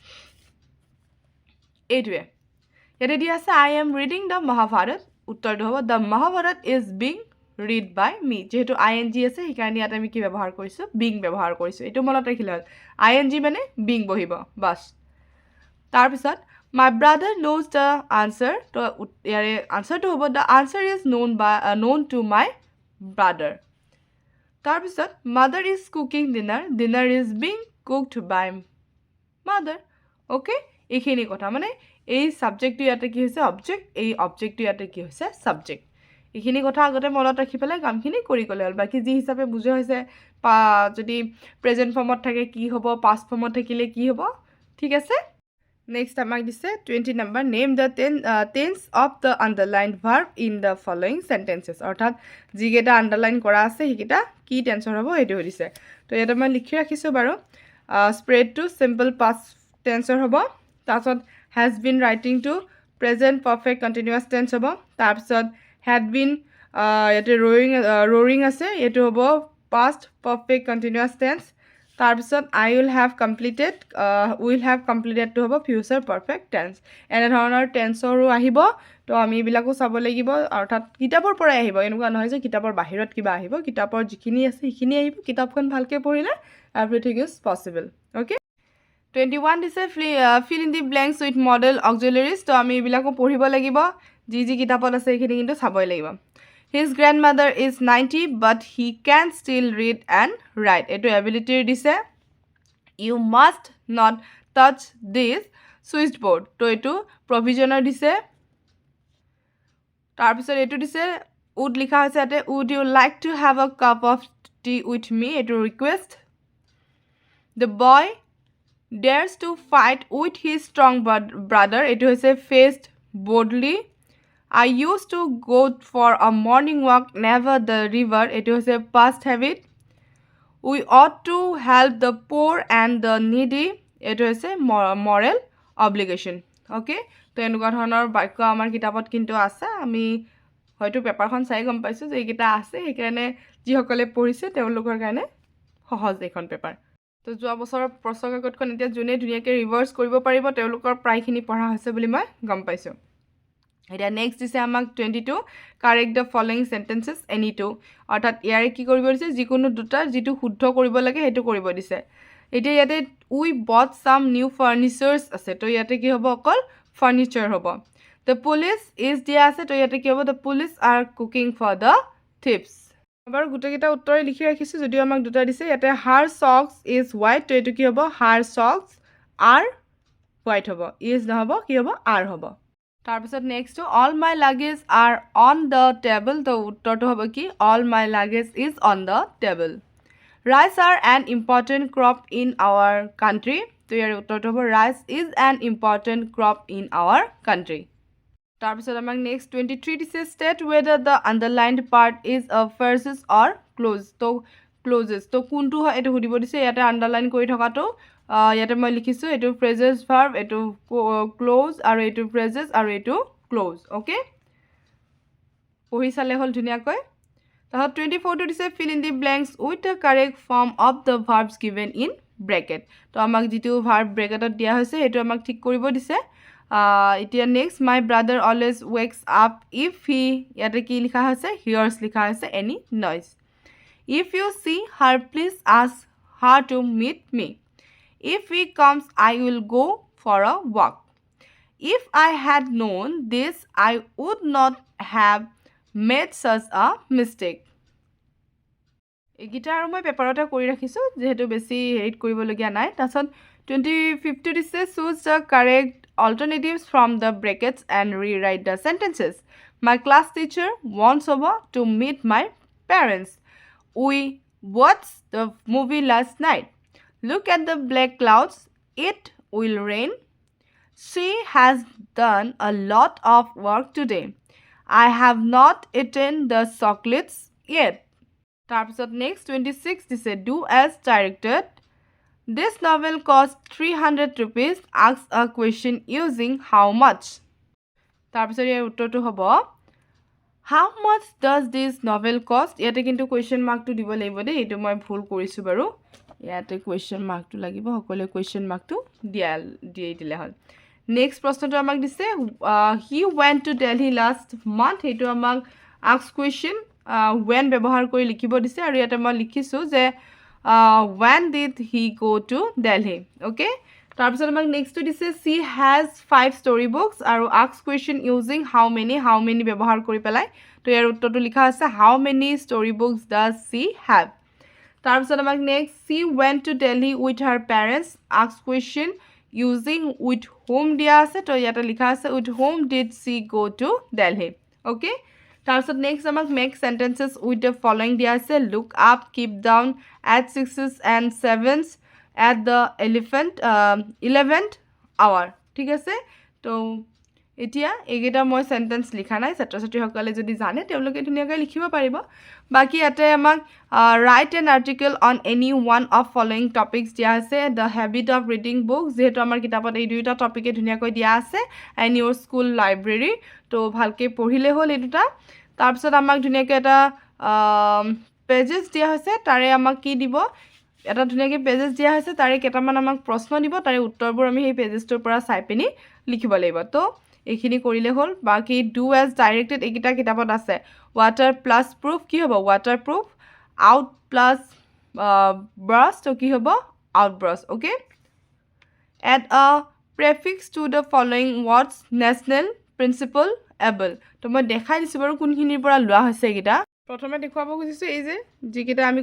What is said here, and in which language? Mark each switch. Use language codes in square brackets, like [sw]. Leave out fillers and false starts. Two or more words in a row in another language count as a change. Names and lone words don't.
[as] এইটোৱে ইয়াতে দিয়া আছে [en] I am reading the Mahabharata [as] উত্তৰটো হ'ব [en] The Mahabharata is being read by me [as] যেহেতু ING আছে সেইকাৰণে ইয়াত আমি কি ব্যৱহাৰ কৰিছোঁ বিং ব্যৱহাৰ কৰিছোঁ এইটো মনত ৰাখিলে হ'ল ING মানে বিং বহিব বাছ তাৰপিছত [en] My brother knows the answer [as] তো ইয়াৰে আনচাৰটো হ'ব [en] The answer is known to my brother [as] তাৰপিছত [en] Mother is cooking dinner is being cooked by mother okay [as] এইখিনি কথা মানে এই ছাবজেক্টটো ইয়াতে কি হৈছে অবজেক্ট এই অবজেক্টটো ইয়াতে কি হৈছে ছাবজেক্ট এইখিনি কথা আগতে মনত ৰাখি পেলাই কামখিনি কৰি গ'লে হ'ল বাকী যি হিচাপে বুজোৱা হৈছে যদি [en] present formত [as] থাকে কি হ'ব [en] past formত [as] থাকিলে কি হ'ব ঠিক আছে নেক্সট আমাক দিছে 20 নম্বৰ [en] Name the tense of the underlined verb in the following sentences [as] অৰ্থাৎ যিকেইটা আণ্ডাৰলাইন কৰা আছে সেইকেইটা কি টেন্সৰ হ'ব সেইটো সুধিছে তো ইয়াতে মই লিখি ৰাখিছোঁ বাৰু স্প্ৰেডটো [en] simple past tenseৰ [as] হ'ব [en] তাৰপিছত has been writing to present perfect continuous tense [as] হ'ব তাৰপিছত [en] had been ইয়াতে roaring [as] আছে এইটো হ'ব [en] past perfect continuous tense তাৰপিছত I will have completed [as] টো হ'ব [en] future perfect tense [as] এনেধৰণৰ টেন্সৰো আহিব তো আমি এইবিলাকো চাব লাগিব অৰ্থাৎ কিতাপৰ পৰাই আহিব এনেকুৱা নহয় যে কিতাপৰ বাহিৰত কিবা আহিব কিতাপৰ যিখিনি আছে সেইখিনি আহিব কিতাপখন ভালকৈ পঢ়িলে [en] everything is possible okay [as] 21 দিছে [en] fill in the blanks with model auxiliaries [as] তো আমি এইবিলাকো পঢ়িব লাগিব যি কিতাপত আছে এইখিনি কিন্তু চাবই লাগিব [en] his grandmother is 90 but he can still read and write [as] এইটো এবিলিটিৰ দিছে [en] you must not touch this switchboard [as] তো এইটো প্ৰভিজনৰ দিছে তাৰপিছত এইটো দিছে [en] would [as] লিখা হৈছে ইয়াতে [en] would you like to have a cup of tea with me এইটো ৰিকুৱেষ্ট the boy dares to fight with his strong brother [as] এইটো হৈছে [en] faced boldly I used to go for a morning walk near the river it was a past habit we ought to help the poor and the needy it was a moral obligation okay [as] তো এনেকুৱা ধৰণৰ বাক্য আমাৰ কিতাপত কিন্তু আছে আমি হয়তো পেপাৰখন চাই গম পাইছোঁ যে এইকেইটা আছে সেইকাৰণে যিসকলে পঢ়িছে তেওঁলোকৰ কাৰণে সহজ এইখন পেপাৰ তো যোৱা বছৰৰ প্ৰশ্ন কাকতখন এতিয়া যোনে ধুনীয়াকৈ ৰিভাৰ্ছ কৰিব পাৰিব তেওঁলোকৰ প্ৰায়খিনি পঢ়া হৈছে বুলি মই গম পাইছোঁ এতিয়া নেক্সট দিছে আমাক 22 [en] correct the following sentences any two [as] অৰ্থাৎ ইয়াৰে কি কৰিব দিছে যিকোনো দুটা যিটো শুদ্ধ কৰিব লাগে সেইটো কৰিব দিছে এতিয়া ইয়াতে [en] we bought some new furnitures [as] আছে তো ইয়াতে কি হ'ব অকল ফাৰ্নিচাৰ হ'ব [en] The police is [as] দিয়া আছে তো ইয়াতে কি হ'ব [en] the police are cooking for the thieves [as] এবাৰ গুটেকেইটা উত্তৰে লিখি ৰাখিছো যদিও আমাক দুটা দিছে ইয়াতে [en] her socks is white [as] তো এটো কি হ'ব [en] her socks are white [as] হ'ব is নহব কি হ'ব are হ'ব তাৰপিছত [en] next all my luggage are on the table [as] তো উত্তৰটো হ'ব কি all [en] my luggage is on the table rice are an important crop in our country [as] তো ইয়াৰ উত্তৰটো হ'ব [en] rice is an important crop in our country [as] তাৰপিছত আমাক [en] next 23 দিছে state whether the underlined part is a phrases or clause তো clauses তো [as] কোনটো হয় এটো সুধিব দিছে ইয়াতে আন্ডাৰলাইন কৰি থকাটো ইয়াতে মই লিখিছো এটো [en] phrases verb [as] এটো clause আৰু এটো phrases আৰু এটো clause ওকে পঢ়ি চালে হল ধুনিয়াকৈ তাহত 24 টো দিছে fill [en] in the blanks with the correct form of the verbs given in bracket [as] তো আমাক যেটো [en] verb bracketত [as] দিয়া হৈছে এটো আমাক ঠিক কৰিব দিছে এতিয়া [en] next my brother always wakes up if he [as] ইয়াতে কি লিখা আছে [en] hears [as] লিখা আছে [en] any noise if you see her please ask her to meet me if he comes I will go for a walk if I had known this I would not have made such a mistake [as] এগিটা আৰু মই পেপাৰতে কৰি ৰাখিছো যেহেতু বেছি হেড কৰিব লগিয়া নাই তাছত 25 টো দিছে [en] choose the correct alternatives from the brackets and rewrite the sentences. My class teacher wants over to meet my parents. We watched the movie last night. Look at the black clouds. It will rain. She has done a lot of work today. I have not eaten the chocolates yet. Tarpisot next 26 dice do as directed. This novel cost 300 rupees. Ask a question using how much. [as] তাৰপিছত ইয়াৰ উত্তৰটো হ'ব [en] How much does this novel cost? [as] ইয়াতে কিন্তু [en] question mark [as] টো দিব লাগিব দে এটো মই ভুল কৰিছো বাৰু ইয়াতে [en] question mark [as] টো লাগিব সকলে [en] question mark [as] টো দিয়ে দিলে হল নেক্সট প্ৰশ্নটো আমাক দিছে [en] he went to Delhi last [as] month এটো আমাক [en] ask question when [as] ব্যৱহাৰ কৰি লিখিব দিছে আৰু ইয়াতে মই লিখিছো যে [en] when did he go to Delhi okay [as] তাৰপিছত আমাক নেক্সট [en] টো দিছে she has 5 story books আৰু ask question using how many [as] ব্যৱহাৰ কৰি পেলাই তো ইয়াৰ উত্তৰটো লিখা আছে [en] how many story books does she have [as] তাৰপিছত আমাক [en] next she went to Delhi with her parents ask question using with whom [as] দিয়া আছে তো ইয়াতে লিখা আছে [en] with whom did she go to Delhi okay তাৰপিছত next আমাক make sentences with the following [as] দিয়া আছে [en] look up keep down at 6s and 7s at the 11th hour [as] ঠিক আছে তো এতিয়া এগেটা মই সেন্টেন্স লিখা নাই ছাত্ৰ-ছাত্ৰী সকলে যদি জানে তেওঁলোকে ধুনিয়াকৈ লিখিব পাৰিব বাকি ইয়াতে আমাক [en] write an article on any one of following topics [as] দিয়া আছে [en] the habit of reading books [as] যেহেতু আমাৰ কিতাপত এই দুইটা টপিকে ধুনিয়াকৈ দিয়া আছে [en] and your school library [as] তো ভালকৈ পঢ়িলে হল এই দুটা তাৰপিছত আমাক ধুনিয়াকৈ এটা পেজেস দিয়া হৈছে তাৰে আমাক কি দিব এটা ধুনিয়াকৈ পেজেস দিয়া হৈছে তাৰে কেটামান আমাক প্ৰশ্ন দিব তাৰে উত্তৰবোৰ আমি এই পেজেসটোৰ পৰা চাই পিনি লিখিব লাগিব তো এইখিনি কৰিলে হল বাকি [en] do as directed [as] এইকিটা কিতাপত আছে [en] water plus proof [as] কি হ'ব [en] water proof out plus brush [as] তো কি হ'ব [en] out brush okay add a prefix to the following words national principal able [as] তো মই দেখাই দিছো বাৰু কোনখিনিৰ পৰা লোৱা হৈছে এইকিটা প্ৰথমে দেখুৱাব খুজিছো এই যে যিকিটা আমি